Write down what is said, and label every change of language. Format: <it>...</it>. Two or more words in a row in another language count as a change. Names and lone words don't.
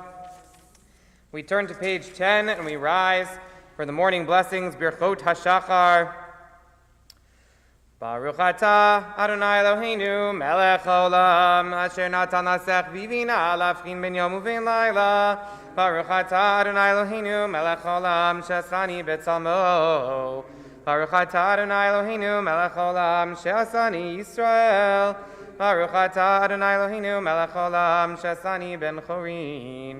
<en>We turn to page 10 and we rise for the morning blessings, Birchot HaShachar.</en> <he>ברוך אתה אדני אלהינו מלך העולם אשר נתן לשכוי בינה להבחין בין יום ובין לילה. ברוך אתה אדני אלהינו מלך העולם שעשני בצלמו. ברוך אתה אדני אלהינו מלך העולם שעשני ישראל. ברוך אתה אדני אלהינו מלך העולם שעשני בן חורין.</he>